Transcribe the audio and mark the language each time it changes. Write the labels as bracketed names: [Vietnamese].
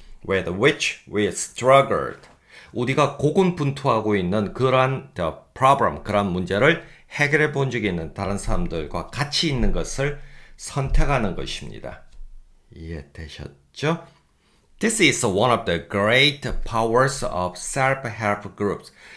[English] With which we struggled. [Korean] 우리가 고군분투하고 있는 그러한 [English] the problem, [Korean] 그러한 문제를 해결해 본 적이 있는 다른 사람들과 같이 있는 것을 선택하는 것입니다. 이해되셨죠? [English] This is one of the great powers of self-help groups.